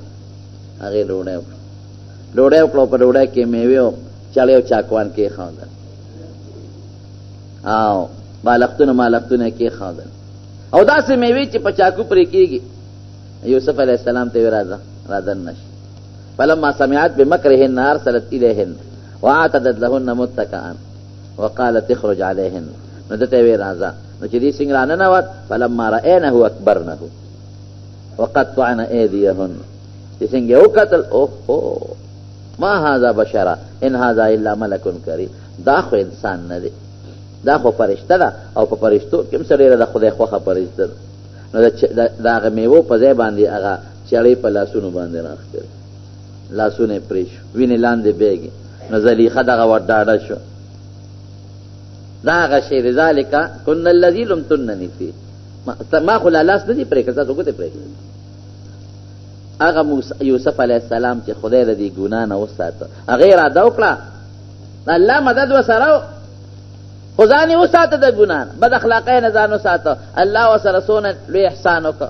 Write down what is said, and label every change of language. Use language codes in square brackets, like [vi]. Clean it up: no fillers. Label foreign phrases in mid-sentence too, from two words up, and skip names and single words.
[ps] هغې ډوډۍ وکړه په ډوډۍ کې میوې او چړې او چاکوان کېښودل او بالښتونه کېښودل او داسې میوې چې په چاکو پرې کېږي. یوسف [ar] علیہ السلام [ps] ته وی را دننه شي. [ar] فلما سمعت بمکرهن ارسلت الیهن واعتدت لهن متکئا وقالت اخرج علیهن. [ps] نو دته وی راځه، نو چې دې څنګه راننوت [ar] فلما رأینه اکبرنه وقطعن ایدیهن، [ps] چې څنګه وکتل اوه [ar] ما هذا بشرا ان هذا الا ملک کریم. [ps] دا خو انسان نه دی، دا خو فرشته ده او په فرشتو کې هم څه ډېره د خدای خوښه فرشته ده. نو د هغه میوو په ځای باندې هغه چړې په لاسونو باندې راښکل، لاسونه یې پرې شو، وینې لاندې بیږي. نو زلیخه دغه ور ډاډه شو. دا هغه شی دی [ar] ذلک کن الذي لمتنني فيه. [ps] ما خو لا لاس نه دي پرې کړی، تاسو ګوتې پرې کړی. هغه یوسف [ar] علیہ السلام [ps] چې خدای د دې ګناه نه وساته، هغې اراده وکړه د الله مدد ورسره خو ځان یې وساته د ګناه نه، بد اخلاقۍ نه ځان وساته. الله ورسره څونه لوی احسان وکړه.